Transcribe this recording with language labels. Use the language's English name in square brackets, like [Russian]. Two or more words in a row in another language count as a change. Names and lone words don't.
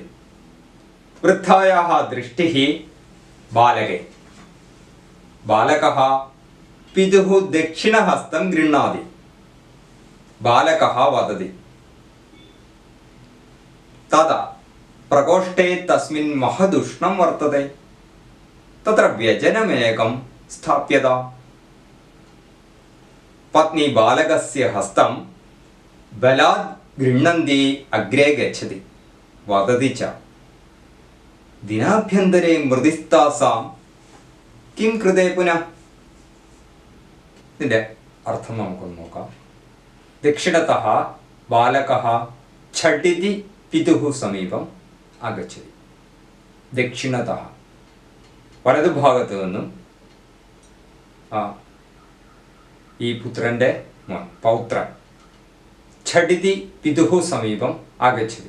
[Sanskrit] വൃദ്ധായാः ദൃഷ്ടിः ബാലകേ. ബാലകः പിതുഃ ദക്ഷിണഹസ്തം ഗൃഹ്ണാതി. ബാലകः വദതി തദാ പ്രകോഷ്ഠേ തസ്മിन् महदुष्णं वर्तते. तत्र व्यजनमेकं स्थाप्यत. पत्नी बालकस्य हस्तं बलात् गृह्णन्ती अग्रे गच्छति. वदति च दिनाभ्यन्तरे मृदिस्तासां किं कृते पुनः. [Malayalam] ഇതിൻ്റെ അർത്ഥം നമുക്കൊന്ന് നോക്കാം. [Sanskrit] ദക്ഷിണതഃ ബാലകഃ ഝടിതി പിതുഃ സമീപം ആഗച്ഛതി. ദക്ഷിണതഃ [Malayalam] വലതുഭാഗത്ത് നിന്നും ഈ പുത്രൻ്റെ പൗത്രൻ [Sanskrit] ഝടിതി പിതുഃ സമീപം ആഗച്ഛതി.